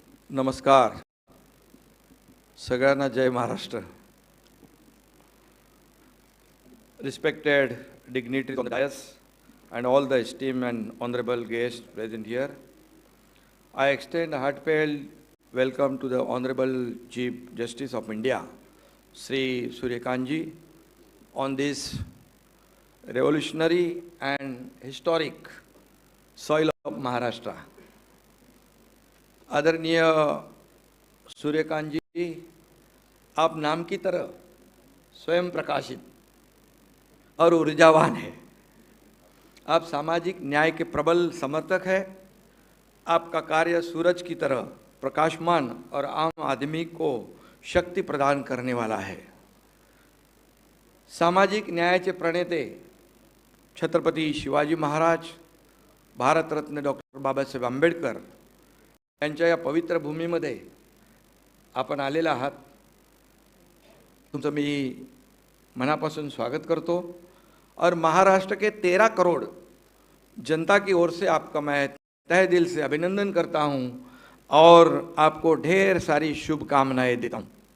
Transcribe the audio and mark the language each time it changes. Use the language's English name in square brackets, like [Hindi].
[Marathi] नमस्कार, सगळ्यांना जय Maharashtra. [English] Respected dignitaries on the dais and all the esteemed and honorable guests present here, I extend a heartfelt welcome to the Honorable Chief Justice of India, Sri Suryakantji, on this revolutionary and historic soil of Maharashtra. [Hindi] आदरणीय सूर्यकांत जी, आप नाम की तरह स्वयं प्रकाशित और ऊर्जावान है। आप सामाजिक न्याय के प्रबल समर्थक हैं। आपका कार्य सूरज की तरह प्रकाशमान और आम आदमी को शक्ति प्रदान करने वाला है। [Marathi] सामाजिक न्यायाचे प्रणेते छत्रपती शिवाजी महाराज, भारत रत्न डॉक्टर बाबासाहेब आंबेडकर यांच्या या पवित्र भूमीमध्ये आपण आलेला आहात। तुमचं मी मनापासून स्वागत करतो [Hindi] और महाराष्ट्र के 13 करोड़ जनता की ओर से आपका मैं तहे दिल से अभिनंदन करता हूं और आपको ढेर सारी शुभकामनाएं देता हूं।